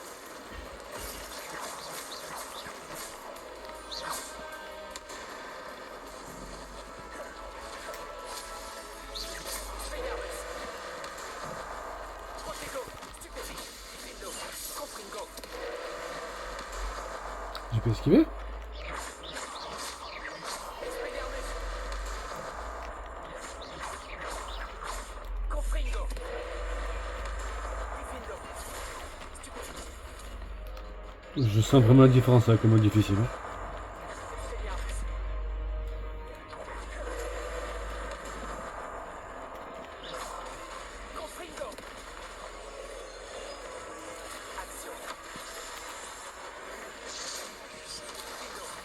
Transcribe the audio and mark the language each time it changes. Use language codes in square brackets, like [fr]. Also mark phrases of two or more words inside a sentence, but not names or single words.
[fr] Expelliarmus. Tropico. Stupidus. Findo. Confringo. J'ai pu esquiver. Expelliarmus. Confringo. Findo. Stupidus. Je sens vraiment la différence avec le mode difficile. Hein. Expelliarmus. Confringo. Action. Findo.